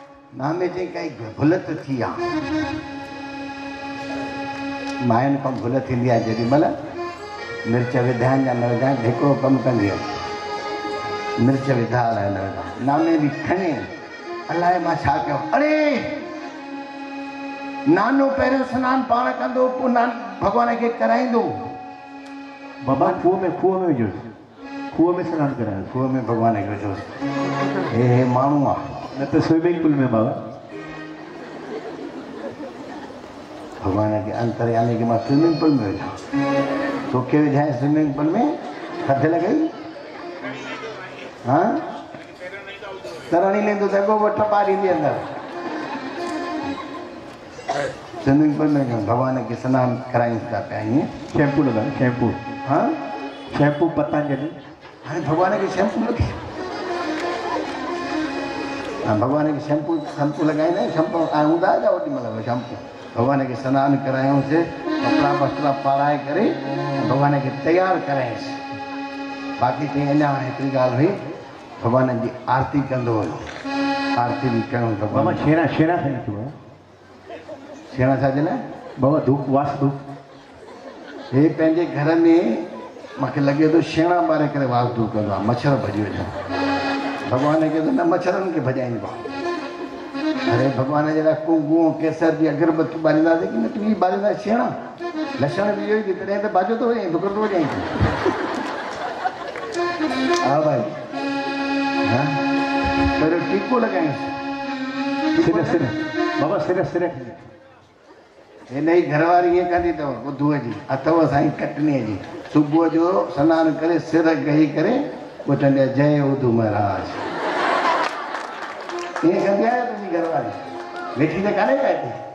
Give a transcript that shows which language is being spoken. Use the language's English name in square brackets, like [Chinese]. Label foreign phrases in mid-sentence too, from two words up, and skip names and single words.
[Sindhi] नामे चई काई भुलत थी आहे मायन खां भुल थींदी आहे जेॾी महिल मिर्च विधाइनि या न विधाइनि हिकिड़ो कमु कंदी आहे मिर्च विधा अलाए न विधा नामे बि खणे अलाए मां छा कयो अरे नानो पहिरियों सनानु पाण कंदो पोइ भॻवान खे कराईंदो बाबा खूह में विझोसि खूह में सनानु करायो खूह में भॻवान खे विझोसि हे माण्हू आहे न त [English] swimming pool [Sindhi] में बाबा भगवान के अंतर्यामी के मां [English] swimming pool [Sindhi] में विझां तोखे विझाए [English] swimming pool [Sindhi] में थधि लॻई हाँ तरण ई लेंदो त अॻो टपा ॾींदी अंदरि [English] swimming pool [Sindhi] में भगवान के सनानु करायूं था पिया ईअं शैम्पू लॻायो शैम्पू हाँ शैम्पू पतंजलि हाणे भगवान के शैम्पू लॻे हाँ भगवान के शैम्पू लॻाईंदा आहियूं शैम्पू हूंदा छा ओॾी महिल शैम्पू भगवान के सनानु करायूंसि कपिड़ा बसरा पाराए करे भगवान के तैयार करायसि बाक़ी चई अञा हिकिड़ी ॻाल्हि हुई भगवान जी आरती कंदो हुयो आरती बि कयूं बाबा छेणा साईं थियो छेणा छाजे लाइ बाबा धूप वास धूप हे पंहिंजे घर में मूंखे लॻे थो छेणा ॿारे करे वास धूप कंदो आहे मच्छर भॼी वञनि भगवान खे त न मच्छरनि खे भॼाईंदो आहे अरे भगवान जे लाइ कुंगू केसर जी अगरबत्ती ॿारींदासीं की न तूं ई ॿारींदा छेणा लक्षण बि इहो ई तॾहिं त बाजो थो वञे दुकर थो वञे हा भाई हा पहिरियों टीको लॻायूंसि सिर बाबा सिर हिन जी घरवारी ईअं कंदी अथव ॿुधूअ जी अथव साईं कटनीअ जी सुबुह जो सनानु करे सिर गही करे पुछंदी आहे जय उधू महाराज ईअं कंदी आहे तुंहिंजी घरवारी वेठी त कान्हे का हिते